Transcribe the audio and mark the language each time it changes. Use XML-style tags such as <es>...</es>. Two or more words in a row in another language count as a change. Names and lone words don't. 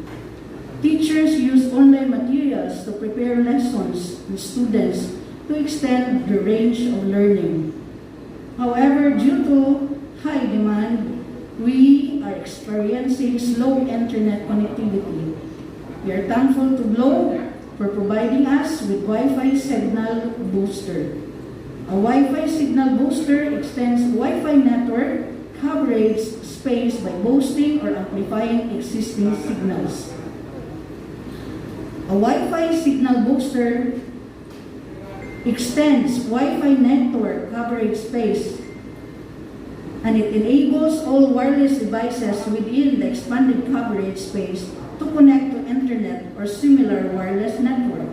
<en>Teachers use online materials to prepare lessons with students to extend the range of learning. However, due to high demand, we are experiencing slow internet connectivity. We are thankful to Globe for providing us with Wi-Fi signal booster. A Wi-Fi signal booster extends Wi-Fi network coverage space by boosting or amplifying existing signals. A Wi-Fi signal booster extends Wi-Fi network coverage space, and it enables all wireless devices within the expanded coverage space to connect to internet or similar wireless network.</en>